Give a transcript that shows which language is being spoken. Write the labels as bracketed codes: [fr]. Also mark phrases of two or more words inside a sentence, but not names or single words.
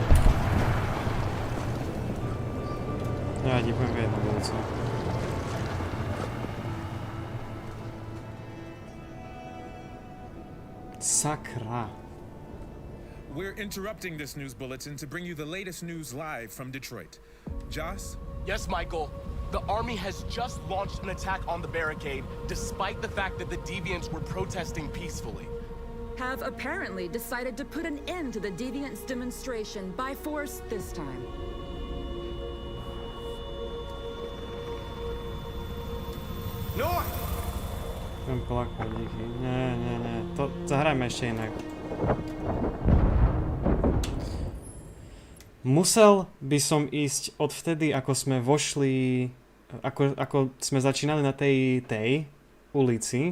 [sk] Ja ti poviem jednu vec. Sakra. [en] We're interrupting this news bulletin to bring you the latest news live from Detroit. Joss? Yes, Michael. The army has just launched an attack on the barricade, despite the fact that the deviants were protesting peacefully. Have apparently decided to put an end to the deviants' demonstration by force this time. North! [sk] Budem plakať, díky. Nie. To zahrajme ešte inak. Musel by som ísť od vtedy, ako sme vošli... Ako sme začínali na tej ulici.